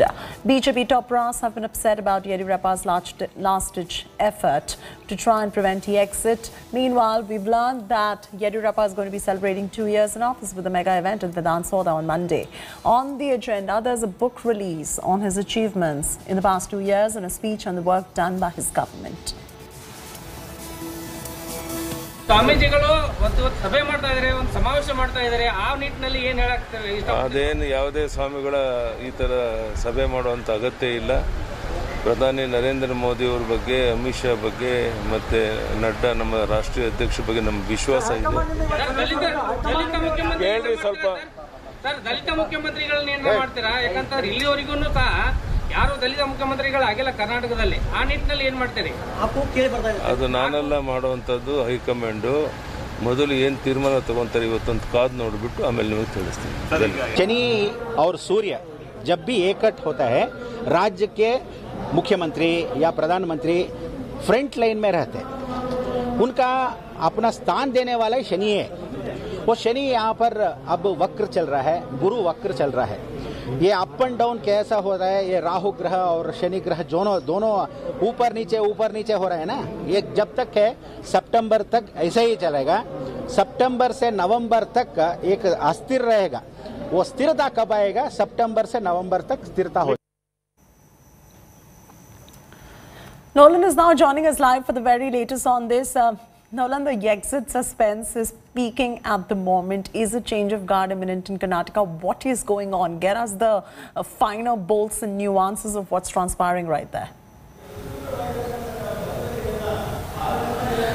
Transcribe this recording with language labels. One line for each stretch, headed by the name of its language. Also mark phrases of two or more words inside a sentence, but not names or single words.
English: BJP top brass have been upset about Yediyurappa's last-ditch effort to try and prevent Yexit. Meanwhile, we've learned that Yediyurappa is going to be celebrating 2 years in office with a mega event at Vedant Soda on Monday. On the agenda, there's a book release on his achievements in the past 2 years and a speech on the work done by his government.
Kannada: ಸ್ವಾಮೀಜಿಗಳು ಒಂದು ಸಭೆ ಮಾಡ್ತಾ ಇದ್ದಾರೆ, ಒಂದು ಸಮಾವೇಶ ಮಾಡ್ತಾ ಇದ್ದಾರೆ, ಆ ನಿಟ್ಟಿನಲ್ಲಿ ಏನು ಹೇಳಕ್ತೇವೆ? ಅದೇನು ಯಾವುದೇ ಸ್ವಾಮಿಗಳ ಈ ಥರ ಸಭೆ ಮಾಡುವಂಥ ಅಗತ್ಯ ಇಲ್ಲ. ಪ್ರಧಾನಿ ನರೇಂದ್ರ ಮೋದಿ ಅವ್ರ ಬಗ್ಗೆ, ಅಮಿತ್ ಶಾ ಬಗ್ಗೆ ಮತ್ತು ನಡ್ಡಾ ನಮ್ಮ ರಾಷ್ಟ್ರೀಯ ಅಧ್ಯಕ್ಷರ ಬಗ್ಗೆ ನಮ್ಮ ವಿಶ್ವಾಸ ಇದೆ. ಹೇಳ್ರಿ ಸ್ವಲ್ಪ. ಸರ್, ದಲಿತ ಮುಖ್ಯಮಂತ್ರಿಗಳನ್ನ ಏನು ಮಾಡ್ತೀರಾ? ಯಾಕಂತಂದ್ರೆ ಇಲ್ಲಿವರೆಗೂ ಸಹ ಯಾರು ದಲಿತ ಮುಖ್ಯಮಂತ್ರಿಗಳಾಗಿಲ್ಲ ಕರ್ನಾಟಕದಲ್ಲಿ. ಆ ನಿಟ್ಟಿನಲ್ಲಿ ಏನು ಮಾಡ್ತೀರಿ? ಅದು ನಾನೆಲ್ಲ ಮಾಡುವಂಥದ್ದು ಹೈಕಮಾಂಡು ಮೊದಲು ಏನು ತೀರ್ಮಾನ ತಗೊಂತಾರೆ ಇವತ್ತೊಂದು ಕಾದು ನೋಡಿಬಿಟ್ಟು ಆಮೇಲೆ ನಿಮಗೆ ತಿಳಿಸ್ತೀನಿ.
Hindi: शनि और सूर्य जब भी एकट होता है, राज्य के मुख्यमंत्री या प्रधानमंत्री
English: front line
Hindi: में रहते हैं। उनका अपना स्थान देने वाला ही शनि है। वो शनि यहाँ पर अब वक्र चल रहा है, गुरु वक्र चल रहा है। ये
English: up and down
Hindi: कैसा हो रहा है? ये राहु ग्रह और शनि ग्रह दोनों ऊपर नीचे हो रहा है ना। ये जब तक है सितंबर तक ऐसा ही चलेगा। सितंबर से नवंबर तक एक अस्थिर रहेगा। वो स्थिरता कब आएगा? सितंबर से नवंबर तक स्थिरता हो।
English: Nolan is now joining us live for the very latest on this. Nolan, the Yexit suspense is peaking at the moment. Is a change of guard imminent in Karnataka? What is going on? Get us the finer bolts and nuances of what's transpiring right there.